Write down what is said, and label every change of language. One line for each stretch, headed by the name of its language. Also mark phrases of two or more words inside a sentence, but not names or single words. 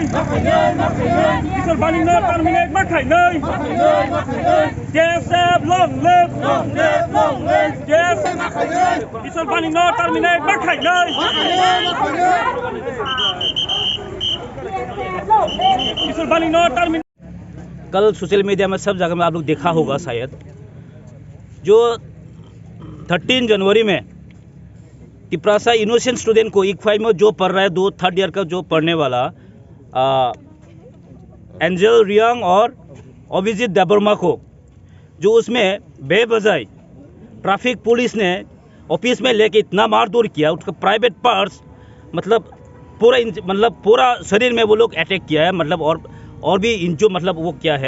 Kok Borok: Kisor Banig no terminate makai nai.
English: JSF long live.
Kok Borok: Kisor Banig no terminate makai nai. Kisor Banig no terminate.
Hindi: कल सोशल मीडिया में सब जगह में आप लोग देखा होगा शायद, जो 13 जनवरी में तिपरासा इनोसेंट स्टूडेंट को इक्फाई में जो पढ़ रहा है, 3rd ईयर का जो पढ़ने वाला एंजल रियांग और अभिजीत देबबर्मा को, जो उसमें बेवजह ट्रैफिक पुलिस ने ऑफिस में लेके इतना मारधूर किया, उसका प्राइवेट पार्ट्स मतलब पूरा शरीर में वो लोग अटैक किया है, मतलब और भी जो मतलब वो क्या है।